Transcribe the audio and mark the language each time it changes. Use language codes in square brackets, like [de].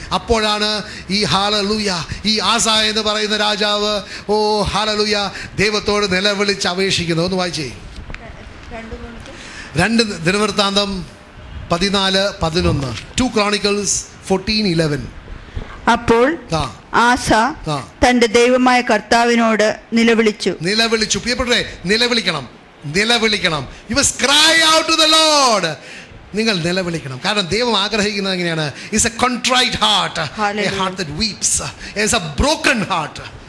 [ml] അപ്പോഴാണ് ഈ ഹല്ലേലൂയ, ഈ ആസ എന്ന് പറയുന്ന രാജാവ് ഓ ഹല്ലേലൂയ ദൈവത്തോട് നിലവിളിച്ച് അപേക്ഷിക്കുന്നത്. ഒന്ന് വായിച്ചേ. 2 ദിനവൃത്താന്തം 14-11, 2 Chronicles 14-11. അപ്പോൾ ആസ തന്റെ ദൈവമായ കർത്താവിനോട് നിലവിളിച്ചു. പ്രിയപ്പെട്ടവരെ, നിലവിളിക്കണം. [en] You must cry out to the Lord. [ml] നിങ്ങൾ നിലവിളിക്കണം. കാരണം ദൈവം ആഗ്രഹിക്കുന്നത് എങ്ങനെയാണ്? [en] It's a contrite heart, a heart that weeps, it's a broken heart.